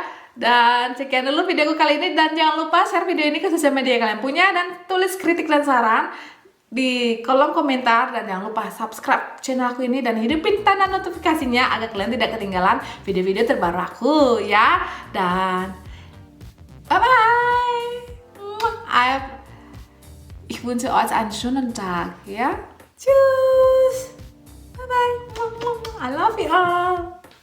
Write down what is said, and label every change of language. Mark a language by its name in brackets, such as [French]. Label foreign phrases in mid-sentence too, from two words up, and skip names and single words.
[Indonesian] Dan sekian dulu videoku kali ini, dan jangan lupa share video ini ke sosial media yang kalian punya, dan tulis kritik dan saran di kolom komentar, dan jangan lupa subscribe channel aku ini dan hidupin tanda notifikasinya agar kalian tidak ketinggalan video-video terbaru aku ya. [English] Dan bye bye. [German] Ich wünsche euch einen schönen Tag ya. Tschüss. [English] Bye bye. I love you all.